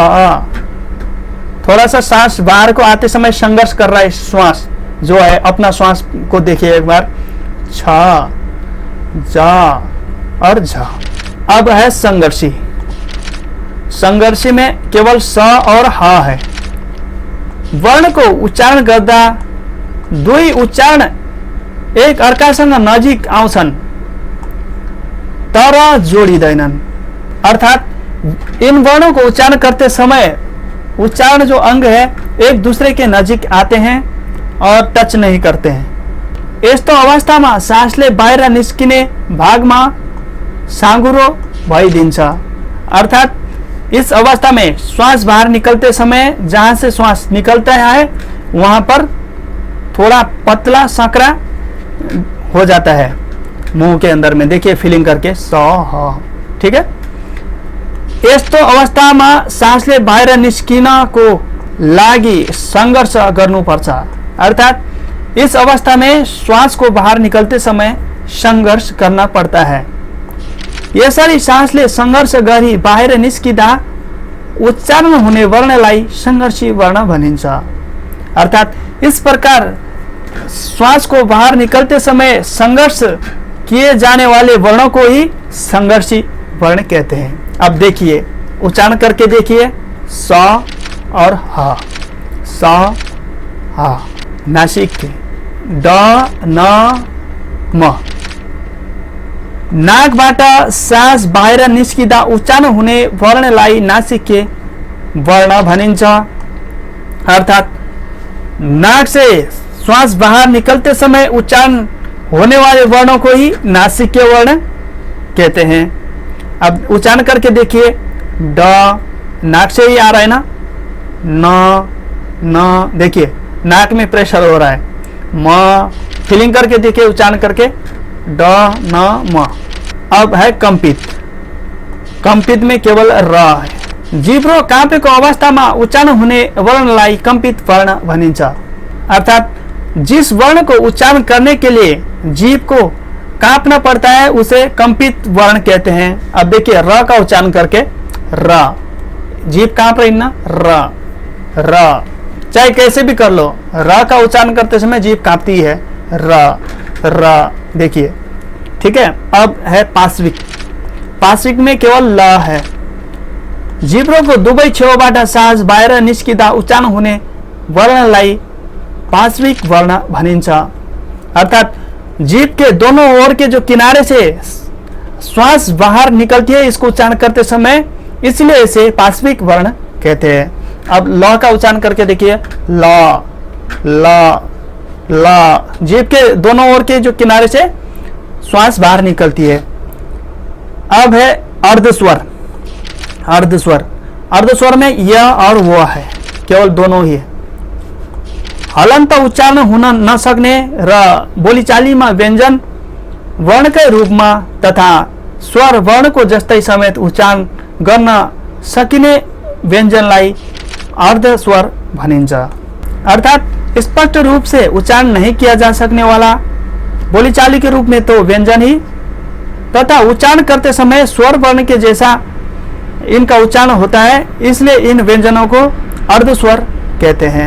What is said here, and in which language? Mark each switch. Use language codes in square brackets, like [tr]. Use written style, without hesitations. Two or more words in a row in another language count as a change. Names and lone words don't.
[hi] थोड़ा सा सांस बाहर को आते समय संघर्ष कर रहा है श्वास जो है, अपना श्वास को देखिए एक बार, छ जा और झ। अब है संघर्षी। संघर्षी में केवल स और ह है। [ne] वर्ण को उच्चारण गर्दा दुई उच्चारण एक अर्कासँग नजिक आउँछन् तर जोडिँदैनन्। [hi] अर्थात इन वर्णों को उच्चारण करते समय उच्चारण जो अंग है एक दूसरे के नजिक आते हैं और टच नहीं करते हैं। [ne] यस्तो अवस्थामा सासले बाहिर निस्किने भागमा साँघुरो भइदिन्छ। [hi] अर्थात इस अवस्था में श्वास बाहर निकलते समय जहां से श्वास निकलता है वहां पर थोड़ा पतला संकरा हो जाता है मुंह के अंदर में। देखिए फीलिंग करके स ह, ठीक है। [ne] यस्तो अवस्थामा सासले बाहिर निस्किनको लागि संघर्ष गर्नुपर्छ। [hi] अर्थात इस अवस्था में श्वास को बाहर निकलते समय संघर्ष करना पड़ता है। [ne] यसरी सांसले संघर्ष गरी बाहिर निस्किँदा उच्चारण हुने वर्णलाई संघर्षी वर्ण भनिन्छ। [hi] अर्थात इस प्रकार श्वास को बाहर निकलते समय संघर्ष किए जाने वाले वर्णों को ही संघर्षी वर्ण कहते हैं। अब देखिए उच्चारण करके देखिए स और ह, स ह। नासिक के ड न म। [ne] नाकबाट सास बाहिर निस्किँदा उच्चारण हुने वर्णलाई नासिके वर्ण भनिन्छ। [hi] अर्थात नाक से श्वास बाहर निकलते समय उच्चारण होने वाले वर्णों को ही नासिके वर्ण कहते हैं। अब उच्चारण करके देखिए ड, नाक से ही आ रहा है ना, न, देखिए नाक में प्रेशर हो रहा है। म, फीलिंग करके देखिए उच्चारण करके ड न म। अब है कंपित। कंपित में केवल र है। [ne] जिब्रो काँपेको अवस्थामा उच्चारण हुने वर्णलाई कंपित वर्ण भनिन्छ। [hi] अर्थात जिस वर्ण को उच्चारण करने के लिए जीभ को कांपना पड़ता है उसे कंपित वर्ण कहते हैं। अब देखिए र का उच्चारण करके र, जीभ कांप रही ना, र, चाहे कैसे भी कर लो, र का उच्चारण करते समय जीभ कांपती है, र, देखिए, ठीक है। अब है पार्श्विक। पार्श्विक में केवल ल है। [ne] जिब्रोको दुवै छेउबाट सास बाहिर निस्किँदा उच्चारण हुने वर्णलाई पार्श्विक वर्ण भनिन्छ। [hi] अर्थात जीभ के दोनों ओर के जो किनारे से श्वास बाहर निकलती है इसको उच्चारण करते समय, इसलिए इसे पार्श्विक वर्ण कहते हैं। अब ल का उच्चारण करके देखिए ल, जीभ के दोनों ओर के जो किनारे से श्वास बाहर निकलती है। अब है अर्धस्वर। अर्धस्वर में य और वो है, केवल दोनों ही है। [ne] हलन्त उच्चारण हुन नसक्ने र बोलीचालीमा व्यञ्जन वर्णकै रूपमा तथा स्वर वर्णको जस्तै समेत उच्चारण गर्न सकिने व्यञ्जनलाई अर्धस्वर भनिन्छ। [hi] अर्थात स्पष्ट रूप से उच्चारण नहीं किया जा सकने वाला बोलीचाली के रूप में तो व्यंजन ही, तथा उच्चारण करते समय स्वर वर्ण के जैसा इनका उच्चारण होता है, इसलिए इन व्यंजनों को अर्धस्वर कहते हैं।